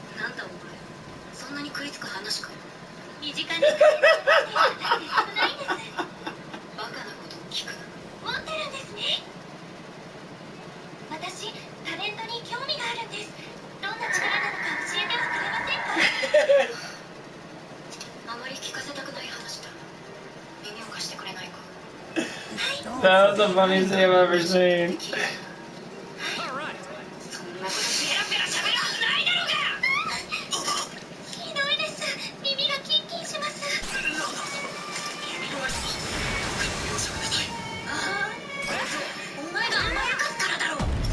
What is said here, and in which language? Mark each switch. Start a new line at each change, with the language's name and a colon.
Japanese: なんだお前、そんなに食いつく話か。身近にタレントを持っているだけで少ないんです。バカなことを聞く。持ってるんですね。私、タレントに興味があるんです。どんな力なのか教えてはくれませんか？あまり聞かせたくない話だ。耳を貸してくれないか。
English: That was the funniest thing I've ever seen.
Japanese: そんなことペラペラ喋るはずないだろうが。ひどいです。耳がキンキンします。ああ、お前が甘やかすからだろう。